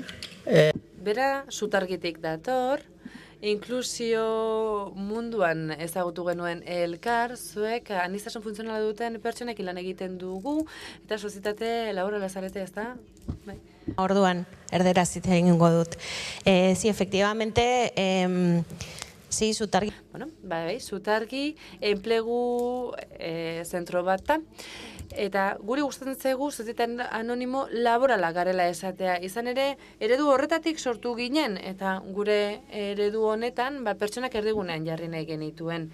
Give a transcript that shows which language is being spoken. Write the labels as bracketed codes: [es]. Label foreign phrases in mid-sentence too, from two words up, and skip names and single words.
[eu] Bera Zutargitik dator, inklusio munduan ezagutu genuen elkar, zuek aniztasun funtzionala duten pertsonek lan egiten dugu, eta sozietate laborala zarete, ez da? Orduan, erderaz hitz egingo dut. [es] Sí, efectivamente, sí, [eu] Zutargi. Zutargi, enplegu zentro bat da. Eta guri gustatzen zaigu sozietate anonimo laborala garela esatea. Izan ere, eredu horretatik sortu ginen, eta gure eredu honetan pertsonak erdigunean jarri nahi genituen.